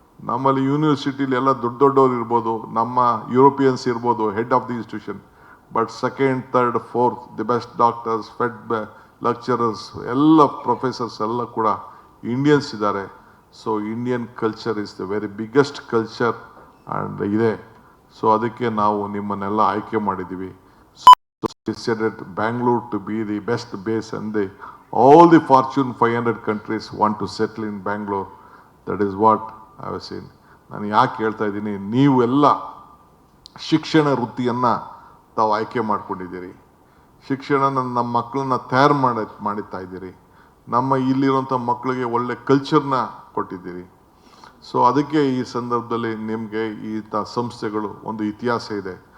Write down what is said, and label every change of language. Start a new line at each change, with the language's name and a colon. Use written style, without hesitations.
Kannada: ನಮ್ಮಲ್ಲಿ ಯೂನಿವರ್ಸಿಟಿಲಿ ಎಲ್ಲ ದೊಡ್ಡ ದೊಡ್ಡವ್ರು ಇರ್ಬೋದು, ನಮ್ಮ ಯುರೋಪಿಯನ್ಸ್ ಇರ್ಬೋದು,
English: head of the institution,
Kannada: but second, third, fourth the best doctors, lecturers, ಎಲ್ಲ ಪ್ರೊಫೆಸರ್ಸ್ ಎಲ್ಲ ಕೂಡ ಇಂಡಿಯನ್ಸ್ ಇದ್ದಾರೆ.
English: So Indian culture is the very biggest culture and ಇದೆ.
Kannada: ಸೊ ಅದಕ್ಕೆ ನಾವು ನಿಮ್ಮನ್ನೆಲ್ಲ ಆಯ್ಕೆ ಮಾಡಿದ್ದೀವಿ.
English: decided Bangalore to be the best base, and all the Fortune 500 countries want to settle in Bangalore. That is what I was saying.
Kannada: ನಾನು ಯಾಕೆ ಹೇಳ್ತಾ ಇದ್ದೀನಿ, ನೀವೆಲ್ಲ ಶಿಕ್ಷಣ ವೃತ್ತಿಯನ್ನು ತಾವು ಆಯ್ಕೆ ಮಾಡ್ಕೊಂಡಿದ್ದೀರಿ. ಶಿಕ್ಷಣನ ನಮ್ಮ ಮಕ್ಕಳನ್ನ ತಯಾರು ಮಾಡುತ್ತಾ ಇದ್ದೀರಿ. ನಮ್ಮ ಇಲ್ಲಿರುವಂಥ ಮಕ್ಕಳಿಗೆ ಒಳ್ಳೆ ಕಲ್ಚರ್ನ ಕೊಟ್ಟಿದ್ದೀರಿ. ಸೊ ಅದಕ್ಕೆ ಈ ಸಂದರ್ಭದಲ್ಲಿ ನಿಮಗೆ ಈ ಸಂಸ್ಥೆಗಳು ಒಂದು ಇತಿಹಾಸ ಇದೆ.